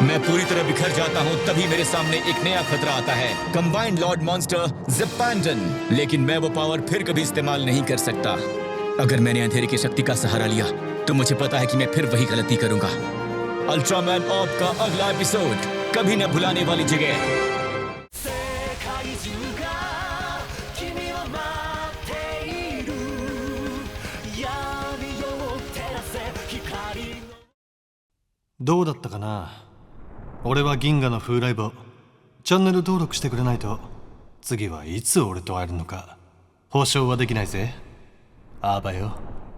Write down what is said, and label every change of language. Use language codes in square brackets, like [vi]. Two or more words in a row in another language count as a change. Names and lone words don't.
[hi] मैं पूरी तरह बिखर जाता हूँ तभी मेरे सामने एक नया खतरा आता है, कंबाइंड लॉर्ड मॉन्स्टर ज़िपैंडन। लेकिन मैं वो पावर फिर कभी इस्तेमाल नहीं कर सकता। अगर मैंने अंधेरे की शक्ति का सहारा लिया तो मुझे पता है कि मैं फिर वही गलती करूंगा। अल्ट्रामैन ऑर्ब का अगला एपिसोड, कभी न भुलाने वाली जगह। [ja] どうだったかな。俺は銀河の風来坊。チャンネル登録してくれないと次はいつ俺と会えるのか保証はできないぜ。あばよ。